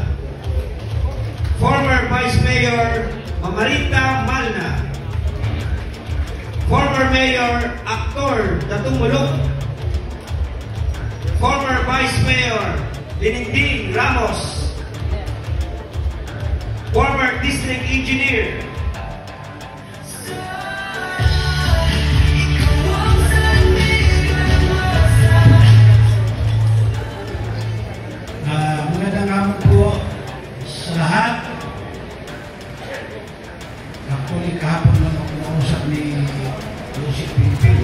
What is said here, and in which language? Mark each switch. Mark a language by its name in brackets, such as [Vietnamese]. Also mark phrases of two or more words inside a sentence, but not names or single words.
[English] Former Vice Mayor Mamarita Malna. Former Mayor Actor Tatumulok. Former Vice Mayor Dininding Ramos. Former District Engineer [Filipino] magandang hapon po sa lahat. Actually, kahapon lang ako nausap ni Joseph Pilipil.